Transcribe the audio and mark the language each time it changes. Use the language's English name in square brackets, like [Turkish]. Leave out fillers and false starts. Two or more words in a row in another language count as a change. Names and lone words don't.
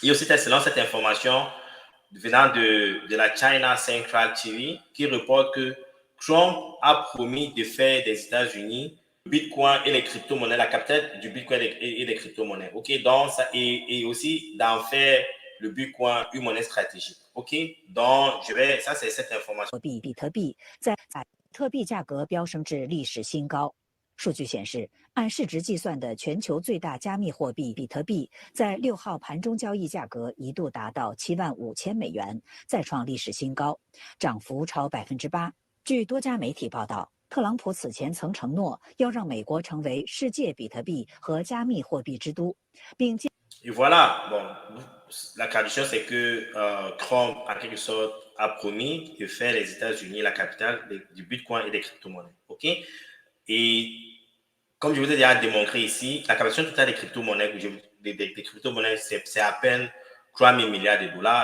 [French] Et aussi, selon cette information venant de la China Central TV, qui reporte que Trump a promis de faire des États-Unis le Bitcoin et les crypto-monnaies, la capitale du Bitcoin et des crypto-monnaies. OK? Donc, ça, et aussi d'en faire le Bitcoin une monnaie stratégique. OK? Donc, ça, c'est cette information. [Chinese] 比特币在比特币价格飙升至历史新高。数据显示，按市值计算的全球最大加密货币比特币，在6号盘中交易价格一度达到75000美元，再创历史新高，涨幅超8%。据多家媒体报道，特朗普此前曾承诺要让美国成为世界比特币和加密货币之都，并 [French] Et voilà, bon, la traduction, c'est que Trump, en quelque sorte, a promis de faire les États-Unis la capitale du Bitcoin et des crypto-monnaies. OK? Et comme je vous ai déjà démontré ici, la capitalisation totale des crypto-monnaies, des crypto-monnaies, c'est à peine 3 000 milliards de dollars.